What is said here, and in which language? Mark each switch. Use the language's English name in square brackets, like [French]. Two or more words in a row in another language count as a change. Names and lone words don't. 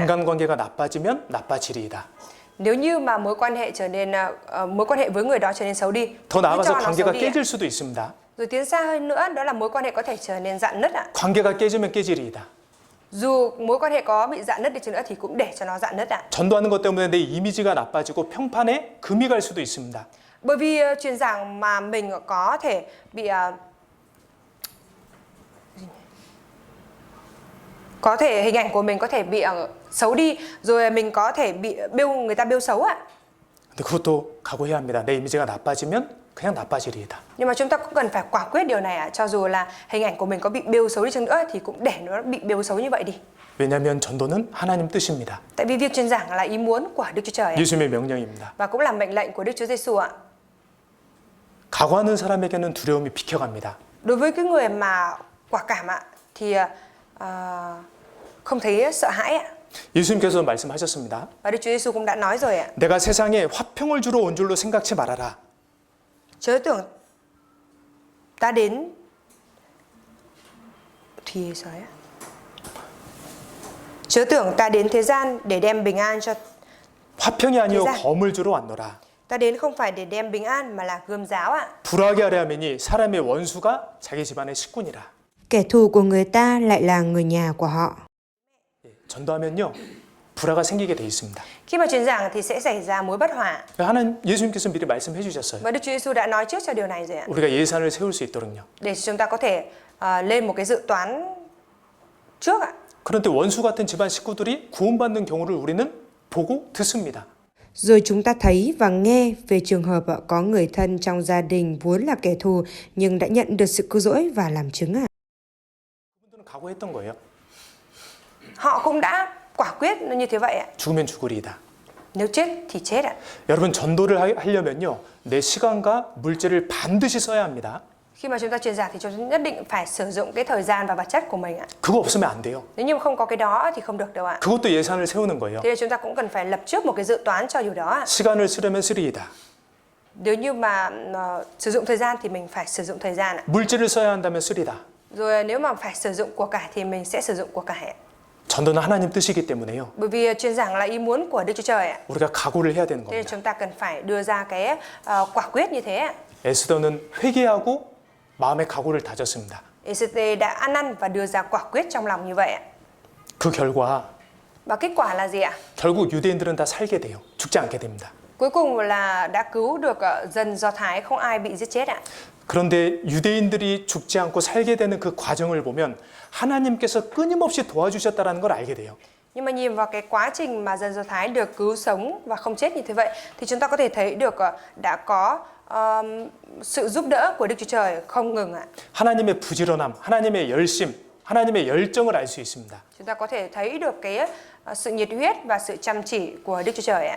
[Korean] 인간관계가 나빠지면 나빠지리이다. [Vietnamese] Nếu như mà mối quan hệ với người đó trở nên xấu đi, [Korean] 더 나아가서 [Vietnamese] cho nó [Korean] 관계가 [Vietnamese] xấu đi ạ. [Korean] 깨질 수도 있습니다. [Vietnamese] Rồi tiến xa hơn nữa, đó là mối quan hệ có thể trở nên rạn nứt ạ. [Korean] 관계가 깨지면 깨지리이다. [Vietnamese] Dù mối quan hệ có bị rạn nứt đi chăng nữa thì cũng để cho nó rạn nứt ạ. [Korean] 전도하는 것 때문에 내 이미지가 나빠지고 평판에 금이 갈 수도 있습니다. [Vietnamese] Bởi vì truyền giảng mà mình có thể bị hình ảnh của mình có thể bị xấu đi, rồi mình có thể bị người ta bêu xấu ạ. [Korean] 근데 그것도 각오해야 합니다. 내 이미지가 나빠지면 그냥 나빠지리이다. [Vietnamese] Nhưng mà chúng ta cũng cần phải quả quyết điều này ạ. Cho dù là hình ảnh của mình có bị bêu xấu đi chăng nữa thì cũng để nó bị bêu xấu như vậy đi. [Korean] 왜냐하면 전도는 하나님 뜻입니다. [Vietnamese] Tại vì việc truyền giảng là ý muốn của Đức Chúa Trời ạ. [Korean] 예수님의 명령입니다. [Vietnamese] Và cũng là mệnh lệnh của Đức Chúa Giêsu ạ. [Korean] 각오하는 사람에게는 두려움이 비켜갑니다. [Vietnamese] Đối với cái người mà quả cảm ạ thì không thấy sợ hãi ạ. [Korean] 예수님께서 말씀하셨습니다. [Vietnamese] Và Đức Chúa Giêsu cũng đã nói rồi ạ. [Korean] 내가 세상에 화평을 주러 온 줄로 생각치 말아라. [Vietnamese] Chớ tưởng ta đến thì sao ấy? Chớ tưởng ta đến thế gian để đem bình an cho [Korean] 화평이 아니요 대장. 검을 주러 왔노라. [Vietnamese] ta đến không phải để đem bình an mà là gươm giáo ạ. [Korean] 불하게 하려 함이니 사람의 원수가 자기 집안의 식군이라. [Vietnamese] Kẻ thù của người ta lại là người nhà của họ. [Korean] 전도하면요 불화가 생기게 돼 있습니다. [Vietnamese] Khi mà truyền giảng thì sẽ xảy ra mối bất hòa. [Korean] 하나님 예수님께서 미리 말씀해 주셨어요. [Vietnamese] Và Đức Chúa Giêsu đã nói trước cho điều này rồi ạ. [Korean] 우리가 예산을 세울 수 있도록요. [Vietnamese] Để chúng ta có thể lên một cái dự toán trước ạ. [Korean] 그런데 원수 같은 집안 식구들이 구원받는 경우를 우리는 보고 듣습니다. [Vietnamese] Rồi chúng ta thấy và nghe về trường hợp có người thân trong gia đình vốn là kẻ thù nhưng đã nhận được sự cứu rỗi và làm chứng ạ. [Korean] 그분들은 각오했던 거예요. [Vietnamese] Họ cũng đã quả quyết như thế vậy ạ. [Korean] 죽으면 죽으리이다. [Vietnamese] Nếu chết thì chết ạ. [Korean] 여러분 전도를 하려면요 내 시간과 물질을 반드시 써야 합니다. [Vietnamese] Khi mà chúng ta truyền giảng thì chúng ta nhất định phải sử dụng cái thời gian và vật chất của mình ạ. [Korean] 그거 없으면 안 돼요. [Vietnamese] Nếu như không có cái đó thì không được đâu ạ. [Korean] 그것도 예산을 세우는 거예요. [Vietnamese] Thế nên chúng ta cũng cần phải lập trước một cái dự toán cho điều đó ạ. [Korean] 시간을 쓰려면 쓰리이다. [Vietnamese] Nếu như mà sử dụng thời gian thì mình phải sử dụng thời gian ạ. [Korean] 물질을 써야 한다면 쓰리다. [Vietnamese] Rồi nếu mà phải sử dụng của cải thì mình sẽ sử dụng của cải ạ. [Korean] 전도는 하나님 뜻이기 때문에요. [Vietnamese] Bởi vì truyền giảng là ý muốn của Đức Chúa Trời ạ. [Korean] 우리가 각오를 해야 되는 [Vietnamese] Thế nên [Korean] 겁니다. [Vietnamese] chúng ta cần phải đưa ra cái quả quyết như thế ạ. [Korean] 에스더는 회개하고 마음의 각오를 다졌습니다. [Vietnamese] ECT đã ăn năn và đưa ra quả quyết trong lòng như vậy ạ. [Korean] 그 결과 [Vietnamese] Và kết quả là gì ạ? [Korean] 결국 유대인들은 다 살게 돼요. 죽지 않게 됩니다. [Vietnamese] Cuối cùng là đã cứu được dân Do Thái, không ai bị giết chết ạ. [Korean] 그런데 유대인들이 죽지 않고 살게 되는 그 과정을 보면 하나님께서 끊임없이 도와주셨다는 걸 알게 돼요. [Vietnamese] Nhưng mà nhìn vào cái quá trình mà dân Do Thái được cứu sống và không chết như thế vậy thì chúng ta có thể thấy được đã có sự giúp đỡ của Đức Chúa Trời không ngừng ạ. [Korean] 하나님의 부지런함, 하나님의 열심, 하나님의 열정을 알 수 있습니다. [Vietnamese] Chúng ta có thể thấy được cái sự nhiệt huyết và sự chăm chỉ của Đức Chúa Trời ạ.